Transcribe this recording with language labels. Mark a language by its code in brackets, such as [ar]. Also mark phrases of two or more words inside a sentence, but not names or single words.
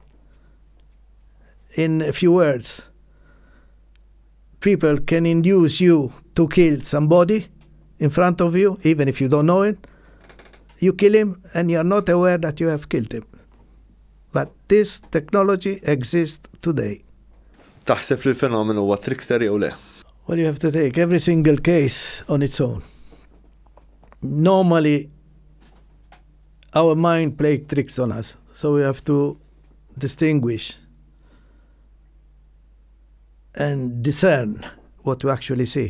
[en] In a few words, people can induce you to kill somebody in front of you, even if you don't know it. You kill him and you are not aware that you have killed him. But this technology exists today. [mt] Taħseb li l-fenomenu huwa trickster jew le? [en] Well, you have to take every single case on its own. Normally, our mind plays tricks on us, so we have to distinguish and discern what we actually see.